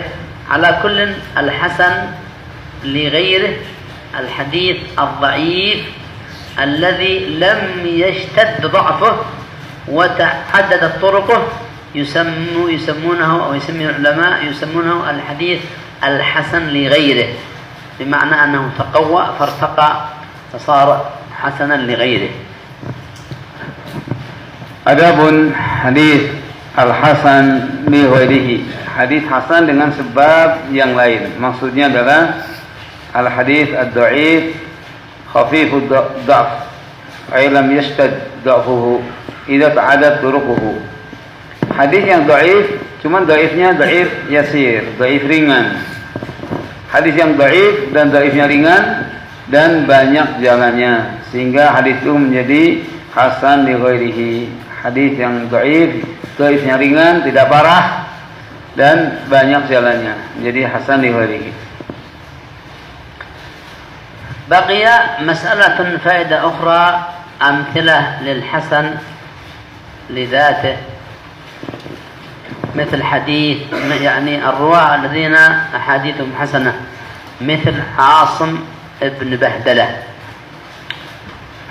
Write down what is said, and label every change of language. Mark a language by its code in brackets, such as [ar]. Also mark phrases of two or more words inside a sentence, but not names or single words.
[ar] على كل الحسن لغيره الحديث الضعيف الذي لم يشتد ضعفه وتعددت طرقه يسمونه أو يسمي العلماء يسمونه الحديث الحسن لغيره، بمعنى أنه تقوى فارتقى فصار حسنا لغيره. [id] Adapun hadis [ar] الحسن لغيره, [id] hadis hasan dengan sebab yang lain, maksudnya adalah [ar] الحديث الضعيف خفيف الضعف أي لم يشتد ضعفه إذا تعدد طرقه. [id] Hadis yang dhaif, cuman dhaifnya [ar] ضعيف يسير, [id] dhaif ringan. Hadis yang dhaif dan dhaifnya ringan dan banyak jalannya, sehingga hadis itu menjadi [ar] حسن لغيره. [id] Hadis yang dhaif, dhaifnya ringan, tidak parah dan banyak jalannya, jadi [ar] حسن لغيره. بقي مسألة فائدة أخرى، أمثلة للحسن لذاته، مثل حديث يعني الرواة الذين أحاديثهم حسنة، مثل عاصم ابن بهدلة.